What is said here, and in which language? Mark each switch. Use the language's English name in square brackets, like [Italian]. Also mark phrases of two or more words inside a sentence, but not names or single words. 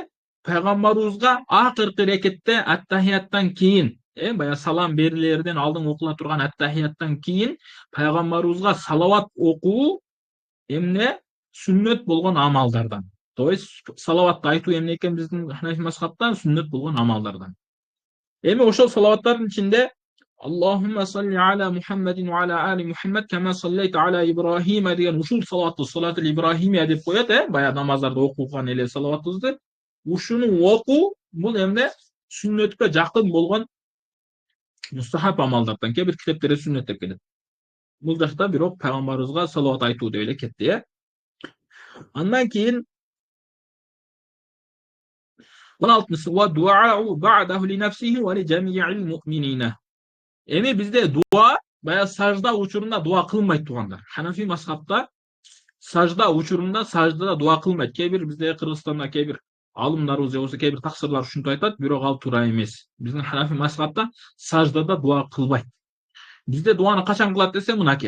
[Kyrgyz] Пайгамбарыбызга акыркы рекетте ат-тахияттан кийин, баягы салам берилерден алдын окула турган ат-тахияттан кийин пайгамбарыбызга салават окуу эмне? Сүннөт болгон амалдардан. То есть салаватты айтуу эмне экен биздин Ханафи мазхабта сүннөт болгон амалдардан. Эми ошол салаваттардын ичинде [Arabic] اللهم صل على محمد وعلى آل محمد كما صليت على إبراهيم [Kyrgyz] деген ушул салаватты [Arabic] الصلاة الإبراهيمية [Kyrgyz] деп коет, баягы намаздарда окулган эле салаватыбызды. Ушуну окуу бул эмне сүннөткө жакын болгон мустахаб амалдардан. Кээ бир китептерде сүннөт деп келет. Бул жакта бирок пайгамбарыбызга салават айтуу деп эле кетти. Андан кийин 16-сы [Arabic] والدعاء بعده لنفسه ولجميع المؤمنين. [Kyrgyz] Эми бизде дуа баягы сажда учурунда дуа кылмайт туугандар. Ханафи мазхабта сажда учурунда саждада дуа кылмайт. Кээ бир бизде Кыргызстанда кээ бир алымдарыбыз же болбосо кээ бир таксырлар ушинтип айтат, бирок ал туура эмес. Биздин Ханафи мазхабта саждада дуа кылбайт. Бизде дуаны качан кылат десе мынакей.